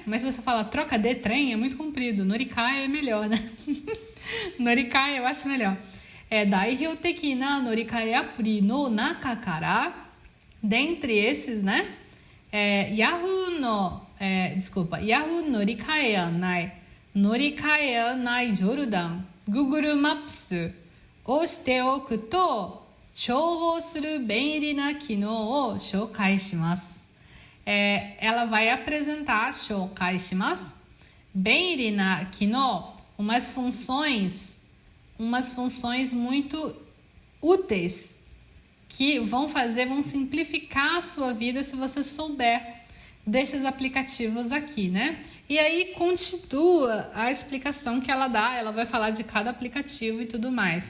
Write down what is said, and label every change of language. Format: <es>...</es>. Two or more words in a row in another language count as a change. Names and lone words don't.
<pt>Mas se você fala troca de trem, é muito comprido. Norikae é melhor, né? Norikae eu acho melhor.</pt> <ja>代表的な乗換アプリの中から,</ja> <pt>dentre esses, né?</pt> <ja>Yahoo Norikae Anai Jordan Google Maps をしておくと重宝する便利な機能を紹介します。</ja> <pt>Ela vai apresentar</pt> <ja>紹介します。便利な機能,</ja> <pt>umas funções muito úteis que vão simplificar a sua vida se você souber desses aplicativos aqui, né? E aí continua a explicação que ela dá, ela vai falar de cada aplicativo e tudo mais.</pt>